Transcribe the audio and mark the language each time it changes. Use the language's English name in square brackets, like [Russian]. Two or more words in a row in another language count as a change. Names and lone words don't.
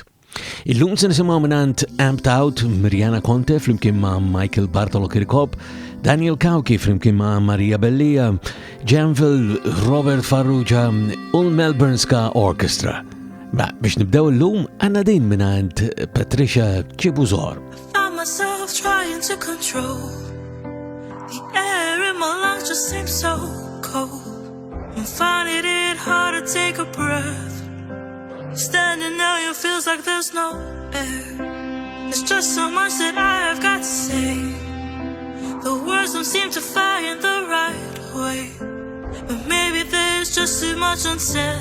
[Maltese] Illum se nisimgħu minant Amped Out Miriana Conte flimkien ma' Mychael Bartolo Chircop, Daniel Cauchi flimkien ma' Marija Bellia, Janvil, Robert Farrugia u l-Melbourne Ska Orchestra. Ma biex nibdew illum għandna din minant Patricia Chibuzor. [English] Myself trying to control the air in my lungs just seems so cold. I'm finding it hard to take a breath. Standing now, it feels like there's no air. There's just so much that I have got to say. The words don't seem to find the right way, but maybe there's just too much unsaid.